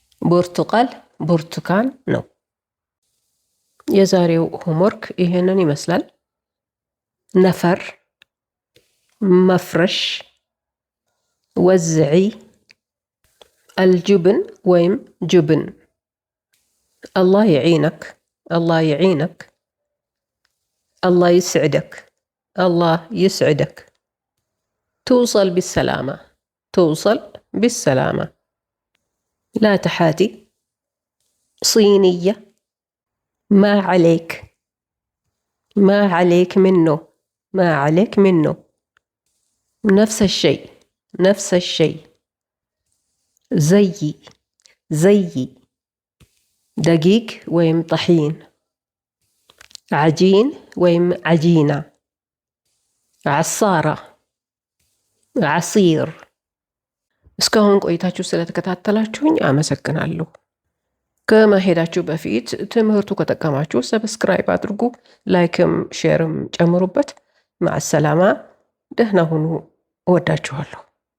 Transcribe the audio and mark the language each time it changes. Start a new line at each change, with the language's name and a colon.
Amharic: ብርቱቃል ብርቱካን ነው። የዛሬው ሆምወርክ ይሄንን ይመስላል። ነፈር፣ መፍረሽ፣ ወዝዒ፣ الجبن ወይም ጅብን።
Arabic: الله يعينك، الله يعينك، الله يسعدك، الله يسعدك. توصل بالسلامة، توصل بالسلامة. لا تحاتي. صينية، ما عليك، ما عليك منه، ما عليك منه. نفس الشيء، نفس الشيء. زيي، زيي. دقيق ወይም طحين. عجين ወይም عجينة. عصارة، عصير።
Amharic: እስካሁን ቆይታችሁ ስለተከታተላችሁኝ አመሰግናለሁ። ከመሄዳችሁ በፊት ትምህርቱ ከጠቀማችሁ ሰብስክራይብ አድርጉ፣ ላይክም ሼርም ጨምሩበት። ማዕሰላማ፣ ደህና ሁኑ። እወዳችኋለሁ።